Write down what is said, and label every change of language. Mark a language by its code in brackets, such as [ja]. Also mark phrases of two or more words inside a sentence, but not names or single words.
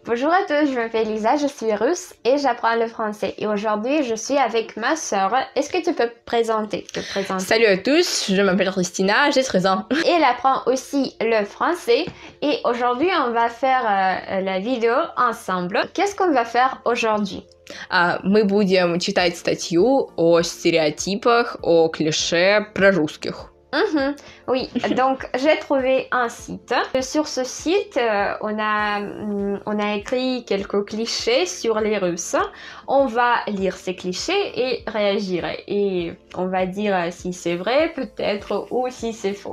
[fr] Bonjour à tous, je m'appelle Lisa, je suis russe et j'apprends le français. Et aujourd'hui, je suis avec ma sœur. Est-ce que tu peux te présenter? Salut à tous, je m'appelle Christina, j'ai 13 ans. Et elle apprend aussi le français. Et aujourd'hui, on va faire la vidéo ensemble. Qu'est-ce qu'on va faire aujourd'hui? [ru] Мы будем читать статью о стереотипах, о клише про русских. [fr] Oui, donc j'ai trouvé un site. Sur ce site, on a écrit quelques clichés sur les Russes. On va lire ces clichés et réagir. Et on va dire si c'est vrai, peut-être, ou si c'est faux.